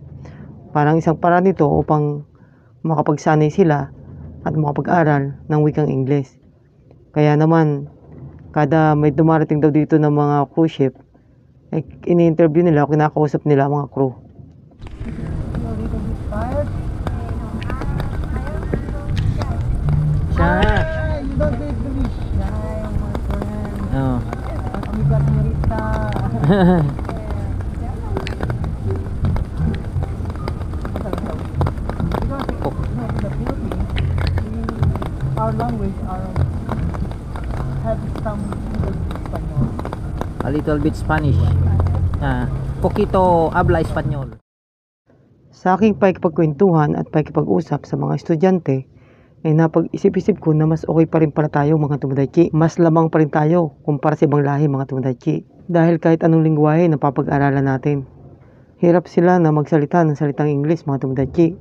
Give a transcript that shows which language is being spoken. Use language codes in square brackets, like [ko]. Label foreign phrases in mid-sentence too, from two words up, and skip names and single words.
[tl] Parang isang paraan nito upang makapagsanay sila at makapag-aral ng wikang Ingles. Kaya naman, kada may dumarating daw dito ng mga [en] cruise ship, [tl] ay ini-interview nila o kinakausap nila mga crew. Siya. [en] You don't need to be shy, my friend. Oh. [tl] Kami Rita. [en] Our language have some Spanish. A little bit Spanish. [es] Poquito habla Espanyol. [tl] Sa aking pakikipagkwentuhan at pakikipag-usap sa mga estudyante, ay napag-isip-isip ko na mas okay pa rin pala tayo mga tumadaki. Mas lamang pa rin tayo kumpara sa ibang lahi mga tumadaki. Dahil kahit anong lingwahe na papag-aralan natin, hirap sila na magsalita ng salitang English mga tumadaki.